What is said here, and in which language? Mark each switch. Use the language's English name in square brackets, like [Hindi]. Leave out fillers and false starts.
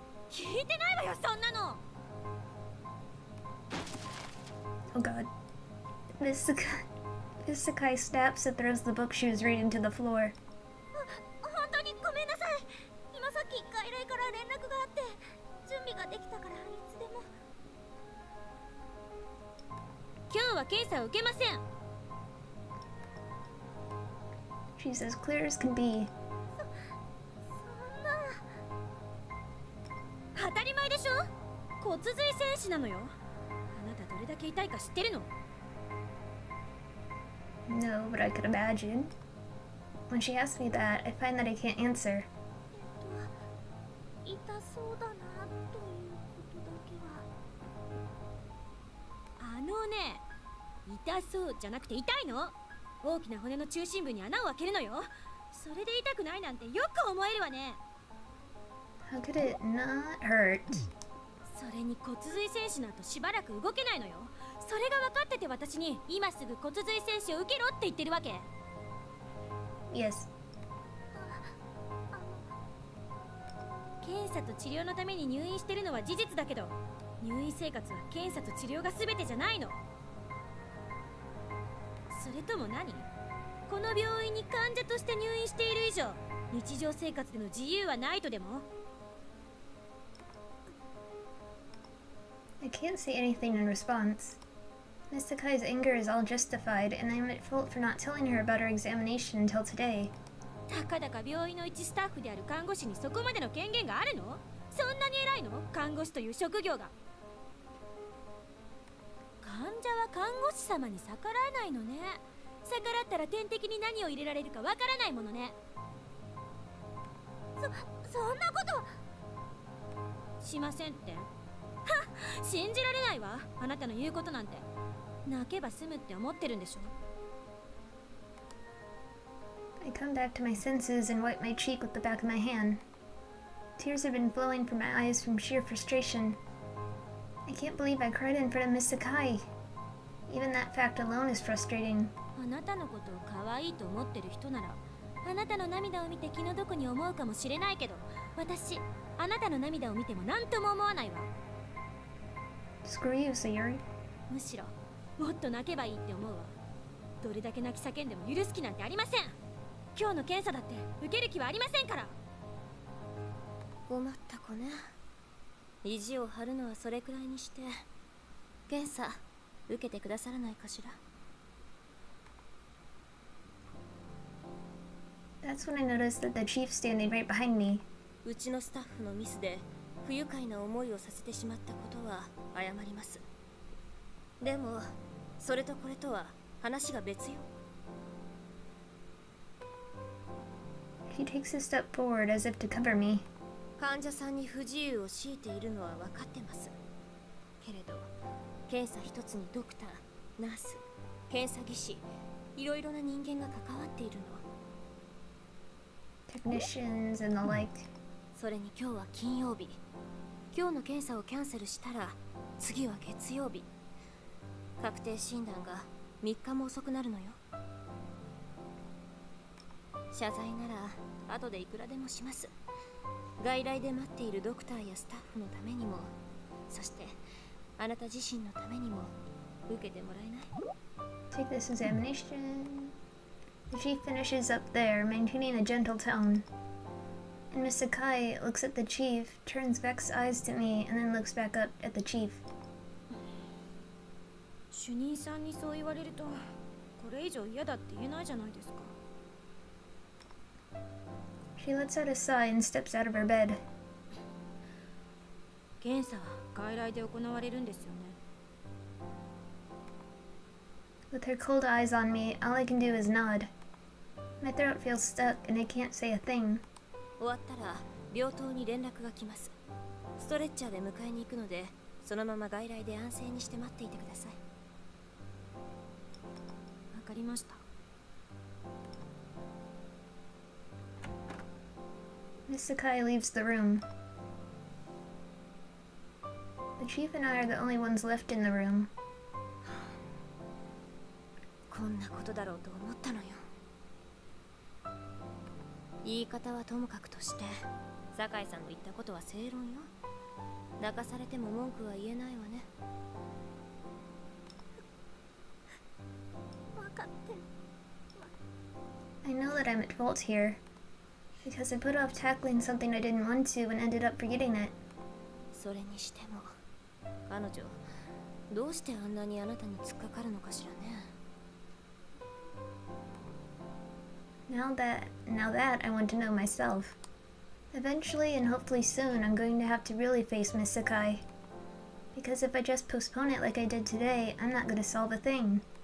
[Japanese] 聞いてないわよ、そんなの。 [English] Oh god. Miss Sakai snaps and throws the book she was reading to the floor. [Japanese] 本当にごめんなさい。今さっき外来から連絡があって準備ができたからいつでも。今日は検査を受けません。 [English] She's as clear as can be. [Japanese] そんな。当たり前でしょ。骨髄戦士なのよ。あなたどれだけ痛いか知ってるの？ [English] No, but I could imagine. When she asks me that, I find that I can't answer. [Japanese] 痛そうだなということだけは。ね、痛そうじゃなくて痛いの。大きな骨の中心部に穴を開けるのよ。それで痛くないなんてよく思えるわね。 [English] How could it not hurt? [Japanese] それに骨髄戦士の後しばらく動けないのよ。それが分かってて私に今すぐ骨髄戦士を受けろって言ってるわけ。 [English] Yes. [Japanese] 検査と治療のために入院してるのは事実だけど、入院生活は検査と治療が全てじゃないの。それとも何？この病院に患者として入院している以上、日常生活での自由はないとでも？ [English] I can't say anything in response. Miss Sakai's anger is all justified, and I'm at fault for not telling her about her examination until today. [Japanese] たかだか病院の一スタッフである看護師にそこまでの権限があるの？そんなに偉いの？看護師という職業が。患者は看護師様に逆らえないのね。逆らったら点滴に何を入れられるかわからないものね。そんなことしませんって。はっ、信じられないわ。あなたの言うことなんて。泣けば済むって思ってるんでしょ。 [English] I come back to my senses and wipe my cheek with the back of my hand. Tears have been flowing from my eyes from sheer frustration. I can't believe I cried in front of Miss Sakai. Even that fact alone is frustrating. [Japanese] あなたのことを可愛いと思ってる人なら、あなたの涙を見て気の毒に思うかもしれないけど、私、あなたの涙を見ても何とも思わないわ。 [English] Screw you, Sayuri. [Japanese] むしろ、もっと泣けばいいって思うわ。どれだけ泣き叫んでも許す気なんてありません。今日の検査だって受ける気はありませんから。困った子ね。意地を張るのはそれくらいにして、検査受けてくださらないかしら。 [English] That's when I noticed that the chief's standing right behind me. [Japanese] うちのスタッフのミスで不愉快な思いをさせてしまったことは謝ります。でもそれとこれとは話が別よ。 [English] He takes a step forward as if to cover me. [Japanese] 患者さんに不自由を強いているのは分かってます。けれど検査一つにドクター、ナース、検査技師、いろいろな人間が関わっているの。 [English] Technicians and the like. [Japanese] それに今日は金曜日。今日の検査をキャンセルしたら次は月曜日。確定診断が3日も遅くなるのよ。謝罪なら後でいくらでもします。外来で待っているドクターやスタッフのためにも、そしてあなた自身のためにも受けてもらえない？ [English] Take this examination. The chief finishes up there, maintaining a gentle tone. And Miss Sakai looks at the chief, turns vexed eyes to me, and then looks back up at the chief. [Japanese] 主任さんにそう言われると、これ以上嫌だって言えないじゃないですか。 [English] She lets out a sigh and steps out of her bed. [Japanese] 検査は外来で行われるんですよね。 [English] With her cold eyes on me, all I can do is nod. My throat feels stuck and I can't say a thing. [Japanese] 終わったら病棟に連絡が来ます。ストレッチャーで迎えに行くので、そのまま外来で安静にして待っていてください。わかりました。 [English] Miss Sakai leaves the room. The chief and I are the only ones left in the room. [Japanese] こんなことだろうと思ったのよ。言い方はともかくとして、酒井さんの言ったことは正論よ。泣かされても文句は言えないわね。分かってる。 [English] I know that I'm at fault here, because I put off tackling something I didn't want to and ended up forgetting it. [Japanese] それにしても、彼女、どうしてあんなにあなたに突っかかるのかしらね。 [English] Now that I want to know myself. Eventually and hopefully soon, I'm going to have to really face Miss Sakai. Because if I just postpone it like I did today, I'm not going to solve a thing.